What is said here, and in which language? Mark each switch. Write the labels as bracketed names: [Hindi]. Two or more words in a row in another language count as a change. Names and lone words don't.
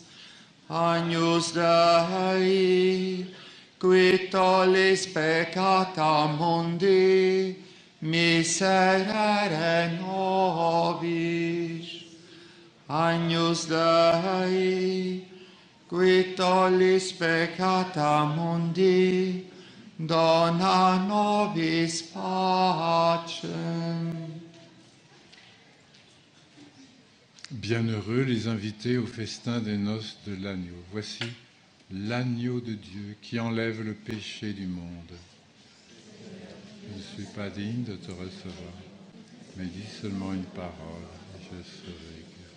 [Latin] Agnus Dei, qui tollis peccata mundi, miserere nobis. Agnus Dei, qui tollis peccata mundi, dona nobis pacem. [French] bienheureux les invités au festin des noces de l'agneau. Voici l'agneau de Dieu qui enlève le péché du monde. Je ne suis pas digne de te recevoir, mais dis seulement une parole, et je serai guéri.